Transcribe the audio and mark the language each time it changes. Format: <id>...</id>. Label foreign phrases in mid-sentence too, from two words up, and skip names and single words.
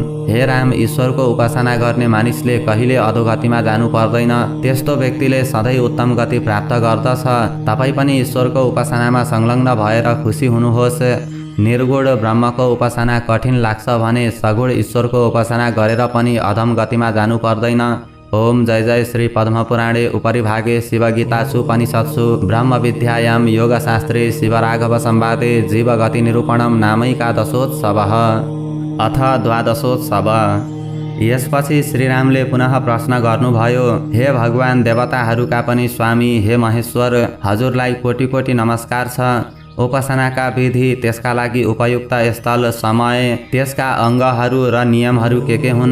<ne>हे राम, ईश्वरको उपासना गर्ने मानिसले कहिले अधोगतिमा जानु पर्दैन। त्यस्तो व्यक्तिले सधैँ उत्तम गति प्राप्त गर्दछ। तपाईँ पनि ईश्वरको उपासनामा संलग्न भएर खुसी हुनुहोस्। निर्गुण ब्रह्मको उपासना कठिन लाग्छ भने सगुण ईश्वरको उपासना गरेर पनि अधम गतिमा जानु पर्दैन।</ne> <sa>ओम जय जय श्री पद्मपुराणे उपरिभागे शिवगीतासु उपनिषत्सु ब्रह्मविद्यायां योगशास्त्रे शिवराघव संवादे जीवगति निरूपणं नामैकादशोत्सवः अथ द्वादशोत्सव।</sa> <ne>यसपछि श्रीरामले पुनः प्रश्न गर्नुभयो, हे भगवान, देवताहरूका पनि स्वामी, हे महेश्वर, हजुरलाई कोटि कोटि नमस्कार छ। उपासनाका विधि, त्यसका लागि उपयुक्त स्थल, समय, त्यसका अङ्गहरू र नियमहरू के हुन्?</ne>